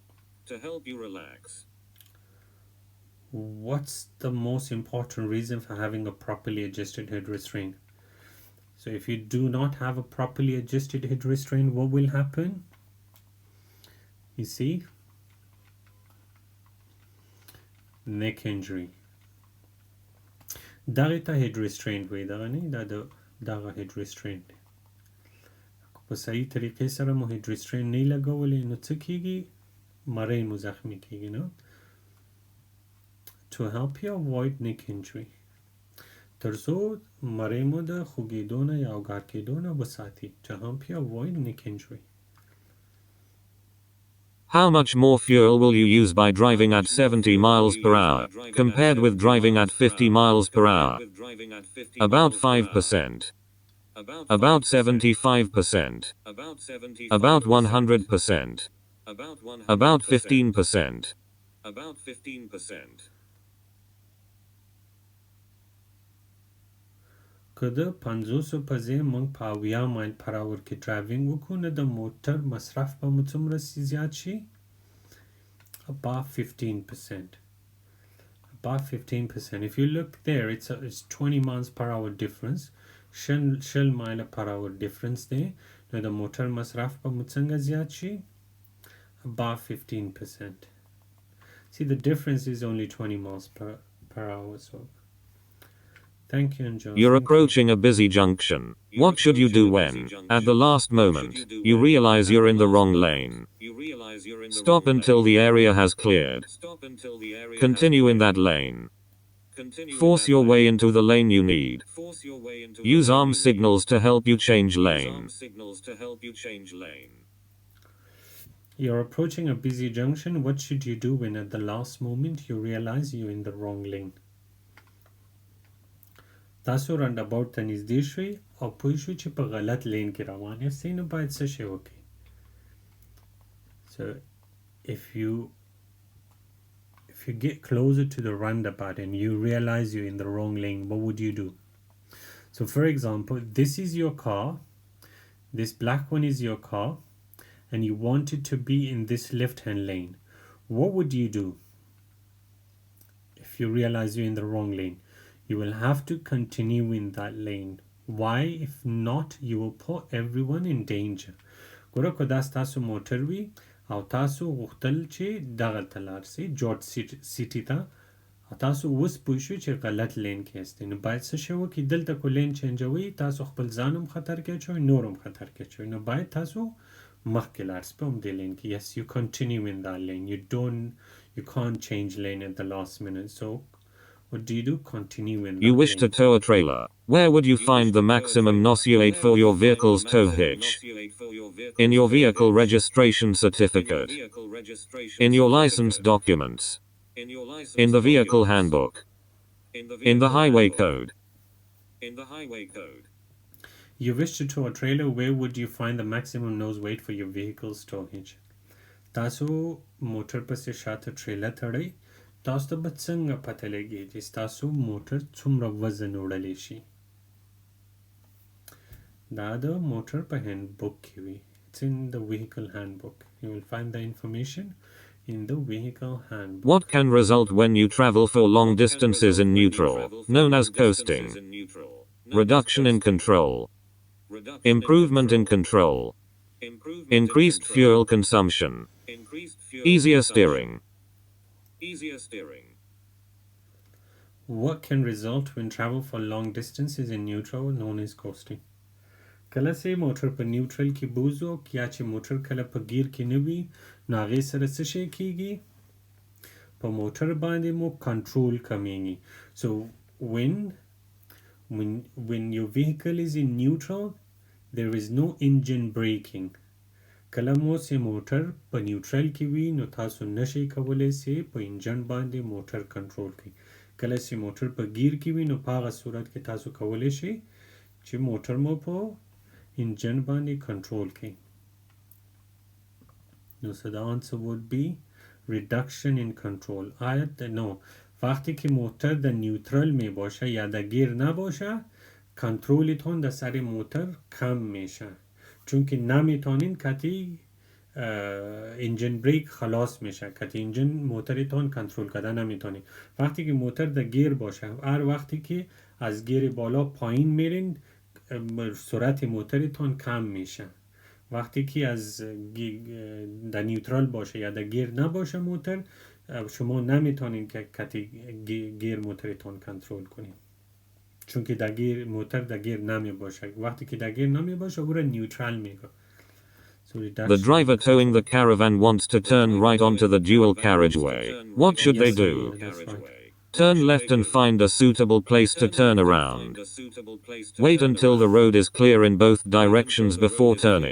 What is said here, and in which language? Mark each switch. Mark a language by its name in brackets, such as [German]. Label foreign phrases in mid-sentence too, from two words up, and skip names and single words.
[English] What's the most important reason for having a properly adjusted head restraint? So if you do not have a properly adjusted head restraint, what will happen? You see, neck injury. [Pashto] دغه [English] head restraint [Pashto] وي دغه نه دغه [English] head restraint [Pashto] په صحیح طریقې سره مو [English] head restraint [Pashto] نه لګولې نو څه کیږي؟ مری مو زخمی کیږي نه. [English] To help you avoid neck injury, [Pashto] ترڅو مری مو د خوږېدو نه یا اوګار کېدو نه وساتي. [English] To help you avoid neck injury. How much more fuel will you use by driving at 70 miles per hour, compared with driving at 50 miles per hour? About 5%. About 75%. About 100%. About 15%. [Pashto] که د 50 په ځای موږ په 80 مایل پر اور کې ډرایوینګ وکړو نو د موټر مصرف به مو څومره زیات شي؟ [English] About 15%. About 15%. If you look there, it's 20 miles per hour difference. [Pashto] شل مایل [English] per hour difference [Pashto] دی نو د موټر مصرف به مو څنګه زیات شي؟ [English] About 15%. See, the difference is only 20 miles per hour. So thank you, Anjali. You're approaching a busy junction. What should you do when, at the last moment, you realize you're in the wrong lane? Stop until the area has cleared. Continue in that lane. Force your way into the lane you need. Use arm signals to help you change lane. You're approaching a busy junction. What should you do when at the last moment you realize you're in the wrong lane? [Pashto] تاسو رانداباوټ ته نږدې شوئ او پوه شوئ چې په غلط لین کې روان یاستئ نو باید څه شی وکړئ؟ [English] So if you get closer to the roundabout and you realize you're in the wrong lane, what would you do? So for example, this is your car, this black one is your car, and you wanted to be in this left-hand lane. What would you do if you realize you're in the wrong lane? You will have to continue in that lane. Why? If not, you will put everyone in danger. [Pashto] ګوره که دا ستاسو موټر وي او تاسو غوښتل چې دغه ته لاړ سئ جورج سیټي ته او تاسو اوس پوه شوئ چې غلط لین کې یاستئ نو باید څه شی وکړئ؟ دلته کو لین چینجوئ تاسو خپل ځان هم خطر کې اچوئ نور هم خطر کې اچوئ نو باید تاسو مخکې لاړ سئ په همدې لین کې. [English] Yes, you continue in that lane. You can't change lane at the last minute. So what do? Continue in that You wish to lane. tow a trailer. Where would you find the maximum NOS weight for your vehicle's tow hitch? In your vehicle registration certificate. In your license documents. In the vehicle handbook. In the highway code. You wish to tow a trailer. Where would you find the maximum nose weight for your vehicle's tow hitch? [Pashto] تاسو موټر پسې شاته ټریلر تړئ. تاسو ته به څنګه پته لګي چې ستاسو موټر څومره وزن وړلی شي؟ دا د موټر په هینډ بک کې وي. [English] It's in the vehicle handbook. You will find the information in the vehicle handbook. What can result when you travel for long distances in neutral, known as coasting? Reduction in control. Improvement in control. Increased fuel consumption. Easier steering. What can result when travel for long distances in neutral, known as coasting? [Pashto] کله چې موټر په نیوټرل کې بوزو یا چې موټر کله په گیر کې نه وي نو هغې سره څه شی کیږي په موټر باندې مو کنټرول کمیږي so [English] when your vehicle is in neutral there is no engine braking [Pashto] کله مو چې موټر په نیوټرل کې وي نو تاسو نشئ کولی چې په انجن باندې موټر کنټرول کړئ کله چې موټر په گیر کې وي نو په هغه صورت کې تاسو کولی شئ چې موټر مو په engine باندې کنټرول کړئ [Persian] نو [English] so the answer would be reduction in control [Persian] no وقتی که موتر در نیوترال می باشه یا در گیر نباشه کنترلتون در سر موتر کم میشه چون که نمیتونین کتی انجن بریک خلاص میشه کتی انجن موترتون کنترل کرده نمیتونین وقتی که موتر در گیر باشه هر وقتی که از گیر بالا پایین میرین سرعت موترتون کم میشه وقتی که از در نیوترال باشه یا در گیر نباشه موتر شما نمیتونین که کتی گیر موترتون کنترل کنین چون که در گیر موتر در گیر نمی باشه وقتی که در گیر نمی باشه او را نیوترال میگه [English] The driver towing the caravan wants to turn right onto the dual carriageway. What should they do? Turn left and find a suitable place to turn around. Wait until the road is clear in both directions before turning.